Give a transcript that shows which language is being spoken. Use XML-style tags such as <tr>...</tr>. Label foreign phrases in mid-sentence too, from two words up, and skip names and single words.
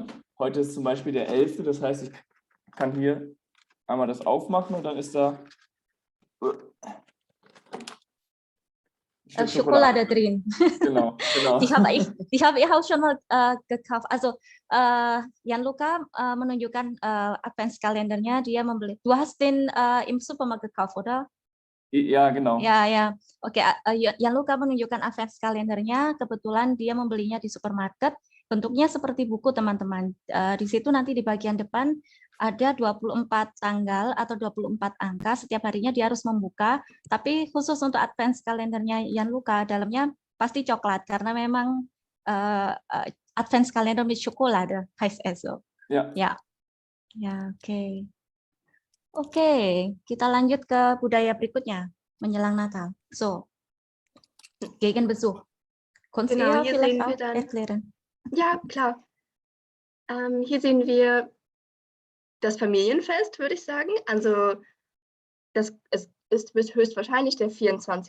<de>Heute ist zum Beispiel der 11., das heißt, ich kann hier einmal das aufmachen und dann ist da Schokolade drin. Genau. Ich habe auch schon mal gekauft.</de> <id>Also Gianluca menunjukkan Adventskalendernya, dia membeli.</id> <de>Du hast den im Supermarkt gekauft, oder? Ja, genau.</de> <id>Ya. Oke, Gianluca menunjukkan Adventskalendernya. Kebetulan dia membelinya di supermarket. Bentuknya seperti buku, teman-teman. Di situ nanti di bagian depan ada 24 tanggal atau 24 angka. Setiap harinya dia harus membuka. Tapi khusus untuk Adventskalendernya Gianluca, dalamnya pasti coklat. Karena memang</id> <de>Adventskalender mit Schokolade heißt es so. Ja,</de> <id>Oke. Oke, kita lanjut ke budaya berikutnya, menjelang Natal.</id> <de>So, Gegenbesuch. Kannst du Genau, hier vielleicht sehen wir auch dann... erklären? Ja, klar. Hier sehen wir das Familienfest, würde ich sagen. Also es ist höchstwahrscheinlich der 24.</de>